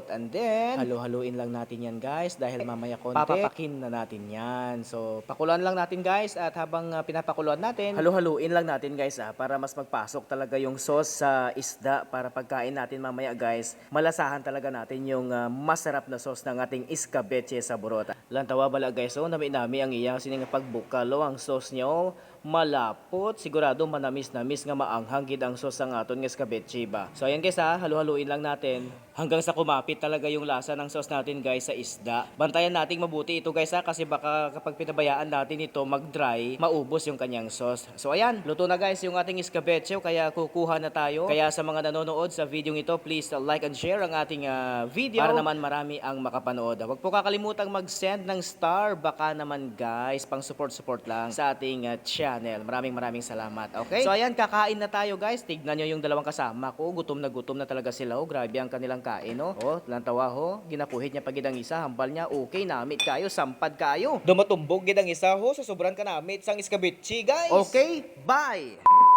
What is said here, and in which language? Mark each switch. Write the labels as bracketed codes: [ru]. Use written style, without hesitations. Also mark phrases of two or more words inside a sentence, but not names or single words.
[en] And then, [tl] halu-haluin lang natin yan guys dahil mamaya konti, papapakin na natin yan. So, pakuluan lang natin guys at habang pinapakuluan natin, halu-haluin lang natin guys para mas magpasok talaga yung sauce sa isda para pagkain natin mamaya guys, malasahan talaga natin yung masarap na sauce ng ating iskabeche sa burot. [hil] Lantawa bala guys, so nami-nami ang iyang sining pagbukalo ang sauce niyo. Malapot, sigurado manamis-namis nga maanghang gid ang sauce ang aton nga iskabeche ba. [tl] So ayan guys halu-haluin lang natin hanggang sa kumapit talaga yung lasa ng sauce natin guys sa isda. Bantayan nating mabuti ito guys kasi baka kapag pinabayaan natin ito mag-dry, maubos yung kanyang sauce. So ayan, luto na guys yung ating iskabeche kaya kukuha na tayo. Kaya sa mga nanonood sa video ito, [en] please like and share [tl] ang ating video para naman marami ang makapanood. Huwag po kakalimutang mag-send ng star baka naman guys, pang support lang sa ating channel. Maraming salamat. Okay? So ayan, kakain na tayo guys. Tignan nyo yung dalawang kasama ko. Gutom na talaga sila. Oh, grabe ang kanilang kain. Oh, [hil] lantawa ho. Ginapuhit niya pagidang isa. Hambal niya. Okay, namit kayo. Sampad kayo. Dumatumbog gidang isa ho. Sa sobrang kanamit sang iskabeche guys. [en] Okay, bye!